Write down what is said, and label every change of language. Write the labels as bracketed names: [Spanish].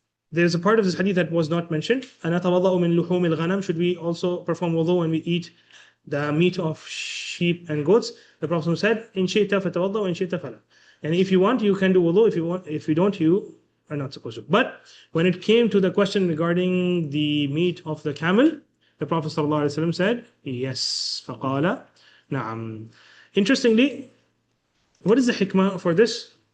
[English] There's a part of this hadith that was not mentioned. [Arabic] أَنَا تَوَضَّأُ مِنْ لُحُومِ الْغَنَمِ. [English] Should we also perform wudu when we eat the meat of sheep and goats? The Prophet said, [Arabic] إِنْ شِئْتَ فَتَوَضَّأُ وَإِنْ شِئْتَ فَلَا. [English] And if you want, you can do wudu. If you don't, you are not supposed to. But when it came to the question regarding the meat of the camel, the Prophet ﷺ said, yes, [Arabic] فَقَالَ نَعَمْ. [English] Interestingly, what is the hikmah for this?